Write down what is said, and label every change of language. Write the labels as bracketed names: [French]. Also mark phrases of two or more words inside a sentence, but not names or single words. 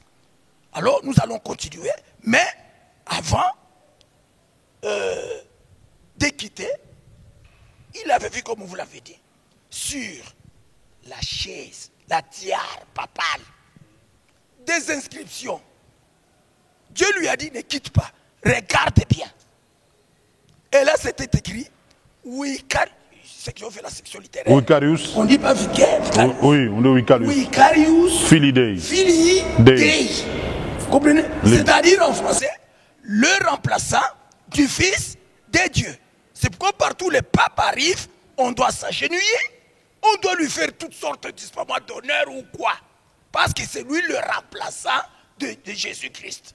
[French] Alors nous allons continuer, mais avant de quitter, il avait vu, comme vous l'avez dit, sur la chaise, la tiare papale, des inscriptions. Dieu lui a dit, ne quitte pas, regarde bien. Et là, c'était écrit, Vicarius, ceux qui ont fait la section littéraire. Vicarius. On ne dit pas vicaire. Oui, on dit Vicarius. Vicarius. [Latin] Filii Dei. [French] Filii Dei. Dei. Vous comprenez? C'est-à-dire en français, le remplaçant du Fils de Dieu. C'est pourquoi partout les papes arrivent, on doit s'agenouiller, on doit lui faire toutes sortes de disparats d'honneur ou quoi. Parce que c'est lui le remplaçant de Jésus-Christ.